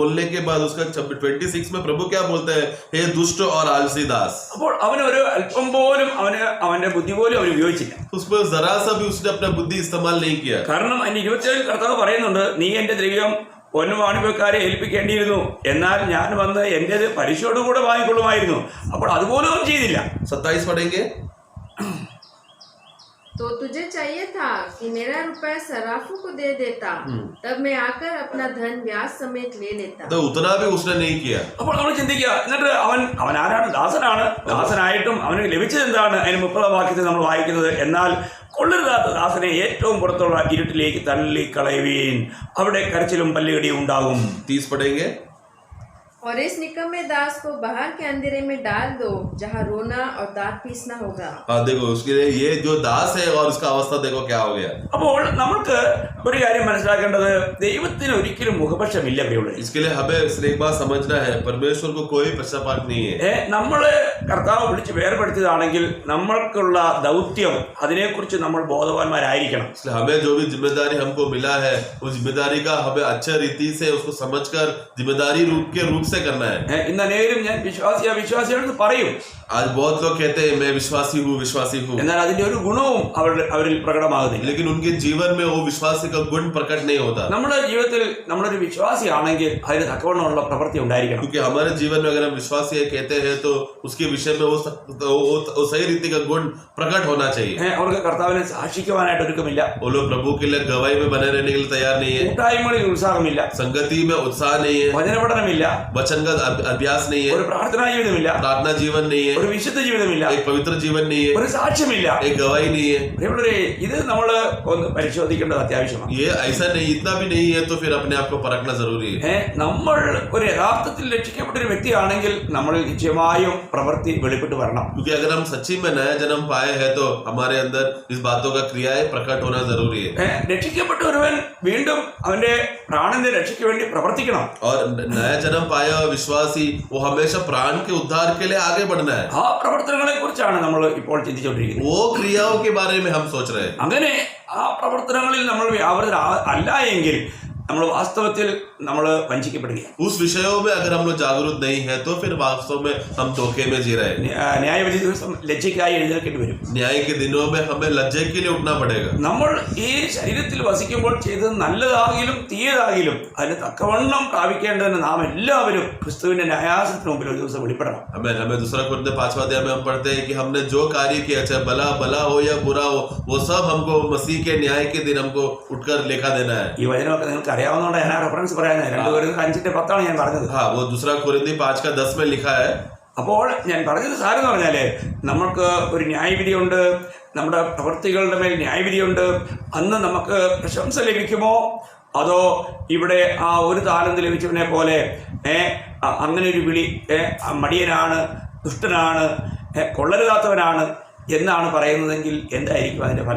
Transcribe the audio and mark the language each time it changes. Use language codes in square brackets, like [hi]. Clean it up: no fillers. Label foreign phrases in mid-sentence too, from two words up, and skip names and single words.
[hi] बोलने के बाद उसका 26 में प्रभु क्या बोलते हैं? हे दुष्ट और आलसी दास। [ml] അപ്പോൾ അവനൊരു അല്പം പോലും അവന്റെ ബുദ്ധി പോലും അവൻ ഉപയോഗിച്ചില്ല. [hi] उसमें जरा सा भी उसने अपना बुद्धि इस्तेमाल नहीं किया। [ml] കാരണം അതിന്റെ 27 കർത്താവ് പറയുന്നുണ്ട്, നീ എന്റെ ദ്രവ്യം പൊന്നുവാണിപ്പക്കാരെ ഏൽപ്പിക്കേണ്ടിയിരുന്നു, എന്നാൽ ഞാൻ വന്ന് എന്റേത് പലിശയോടുകൂടെ വാങ്ങിക്കൊള്ളുമായിരുന്നു. അപ്പോൾ അതുപോലും അവൻ ചെയ്തില്ല. [hi] 27 पढ़ेंगे। तो तुझे चाहिए था कि मेरा रुपया सराफों को दे देता, तब मैं आकर अपना धन ब्याज समेत ले लेता। तो उतना भी उसने नहीं किया। [ml] അപ്പോൾ നമ്മൾ ചിന്തിക്കുക, എന്നിട്ട് അവൻ ആരാണ്? ദാസനാണ്. ദാസനായിട്ടും അവന് ലഭിച്ചത് എന്താണ്? അതിന് 30-ാം വാക്യത്തിൽ നമ്മൾ വായിക്കുന്നത്, എന്നാൽ കൊള്ളരുതാത്ത ദാസനെ ഏറ്റവും പുറത്തുള്ള ഇരുട്ടിലേക്ക് തള്ളിക്കളയുവീൻ, അവിടെ കരച്ചിലും പല്ലുകടിയും ഉണ്ടാകും. [hi] 30 पढ़ेंगे। और इस निकम्मे दास को बाहर के अंधेरे में डाल दो, जहाँ रोना और दांत पीसना होगा। देखो उसके लिए ये जो दास है और उसका अवस्था देखो क्या हो गया। [ml] അപ്പോൾ നമുക്ക് ഒരു കാര്യം മനസ്സിലാക്കേണ്ടത്, ദൈവത്തിന് ഒരിക്കലും മുഖപക്ഷമില്ല പ്രിയമുള്ളവരെ. [hi] इसके लिए हमें एक बात समझना है, परमेश्वर को कोई पक्षपात नहीं है। [ml] നമ്മളെ കർത്താവ് വിളിച്ച് വേർപെടുത്തിയതാണെങ്കിൽ നമ്മൾക്കുള്ള ദൗത്യം അതിനെക്കുറിച്ച് നമ്മൾ ബോധവാന്മാരായിരിക്കണം. [hi] इसलिए हमें जो भी जिम्मेदारी हमको मिला है उस जिम्मेदारी का हमें अच्छे रीति से उसको समझकर जिम्मेदारी के रूप से करना है। [ml] ഇന്ന് അനേകം ഞാൻ വിശ്വാസിയാണെന്ന് പറയും. [hi] आज बहुत लोग कहते हैं मैं विश्वासी हूँ, [ml] എന്നാൽ അതിന്റെ ഒരു ഗുണവും അവരിൽ പ്രകടമാകുന്നില്ല. [hi] लेकिन उनके जीवन में वो विश्वास का गुण प्रकट नहीं होता। [ml] നമ്മുടെ ജീവിതത്തിൽ നമ്മളൊരു വിശ്വാസിയാണെങ്കിൽ അതിന് തക്കവണ്ണമുള്ള പ്രവൃത്തി ഉണ്ടായിരിക്കണം. [hi] क्योंकि हमारे जीवन में अगर हम विश्वासी कहते हैं तो उसके विषय में वो सही रीति का गुण प्रकट होना चाहिए। [ml] അവർക്ക് കർത്താവിനെ സാക്ഷിക്കുവാനായിട്ട് ഒരുക്കമില്ല. [hi] वो लोग प्रभु के लिए गवाही में बने रहने के लिए तैयार नहीं है। [ml] കൂട്ടായ്മകളിൽ ഉത്സാഹമില്ല. [hi] संगति में उत्साह नहीं है। [ml] വചനപഠനമില്ല. [hi] वचन का अभ्यास नहीं है, [ml] ഒരു പ്രാർത്ഥനാ ജീവിതമില്ല, [hi] प्रार्थना जीवन नहीं है, [ml] ഒരു വിശുദ്ധ ജീവിതമില്ല, [hi] एक पवित्र जीवन नहीं है, [ml] ഒരു സാക്ഷ്യമില്ല. [hi] एक गवाही नहीं है. [ml] പ്രിയമുള്ളവരെ, ഇത് നമ്മൾ ഒന്ന് പരിശോധിക്കേണ്ടത് അത്യാവശ്യമാണ്. [hi] ये ऐसा नहीं, इतना भी नहीं है तो फिर अपने आप को परखना जरूरी है. [ml] നമ്മൾ ഒരു യഥാർത്ഥത്തിൽ രക്ഷിക്കപ്പെട്ട ഒരു വ്യക്തിയാണെങ്കിൽ നമ്മളിൽ നിശ്ചയമായും പ്രവൃത്തി വെളിപ്പെട്ട് വരണം. [hi] क्योंकि अगर हम सच्ची में नया जन्म पाए हैं तो हमारे अंदर इस बातों का क्रियाएं प्रकट होना जरूरी है. [ml] രക്ഷിക്കപ്പെട്ട ഒരുവൻ വീണ്ടും അവന്റെ പ്രാണന്റെ രക്ഷയ്ക്ക് വേണ്ടി പ്രവർത്തിക്കണം. [hi] और नया जन्म पाया हुआ विश्वासी वो हमेशा प्राण के उद्धार के लिए आगे बढ़ना है. [ml] ആ പ്രവർത്തനങ്ങളെ കുറിച്ചാണ് നമ്മൾ ഇപ്പോൾ ചിന്തിച്ചുകൊണ്ടിരിക്കുന്നത്. [hi] वो क्रियाओं के बारे में हम सोच रहे हैं. [ml] അങ്ങനെ ആ പ്രവർത്തനങ്ങളിൽ നമ്മൾ വ്യാപൃതർ അല്ല എങ്കിൽ നമ്മൾ വാസ്തവത്തിൽ നമ്മൾ വഞ്ചിക്കപ്പെടുകയാണ്. [hi] उस विषयों में अगर हम लोग जागरूक नहीं है तो फिर वास्तव में हम धोखे में जी रहे हैं. [ml] ന്യായവിധി ദിവസം ലജ്ജയ്ക്കായി എഴുന്നേൽക്കേണ്ടി വരും. [hi] न्याय के दिनों में हमें लज्जा के लिए उठना पड़ेगा. [ml] നമ്മൾ ഈ ശരീരത്തിൽ വസിക്കുമ്പോൾ ചെയ്തത് നല്ലതാകിലും തീയതാകിലും അതിന് തക്കവണ്ണം പ്രാപിക്കേണ്ടതിന് നാം എല്ലാവരും ക്രിസ്തുവിന്റെ ന്യായാസനത്തിന് മുമ്പിൽ ഒരു ദിവസം വെളിപ്പെടണം. [hi] हमें दूसरा कुरिन्थियों 5वां अध्याय में हम पढ़ते हैं कि हमने जो कार्य किया, चाहे भला हो या बुरा हो, वो सब हमको मसीह के न्याय के दिन हमको उठकर लेखा देना है. [ml] ഈ വചനമൊക്കെ നിങ്ങൾക്ക് അറിയാവുന്നതുകൊണ്ട് ഞാൻ റെഫറൻസ് പറയുന്നത് 2 Corinthians 5:10 ഞാൻ പറഞ്ഞത്. [hi] हाँ, वो दूसरा कुरिन्थियों 5:10 में लिखा है. [ml] അപ്പോൾ ഞാൻ പറഞ്ഞത് സാരെന്ന് പറഞ്ഞാല് നമുക്ക് ഒരു ന്യായവിധിയുണ്ട്, നമ്മുടെ പ്രവൃത്തികളുടെ മേൽ ന്യായവിധിയുണ്ട്. അന്ന് നമുക്ക് പ്രശംസ ലഭിക്കുമോ, അതോ ഇവിടെ ആ ഒരു താലന്ത് ലഭിച്ചവനെ പോലെ അങ്ങനെ ഒരു വിളി, മടിയനാണ്, ദുഷ്ടനാണ്, കൊള്ളരുതാത്തവനാണ് എന്നാണ് പറയുന്നതെങ്കിൽ എന്തായിരിക്കും അതിന്റെ ഫലം?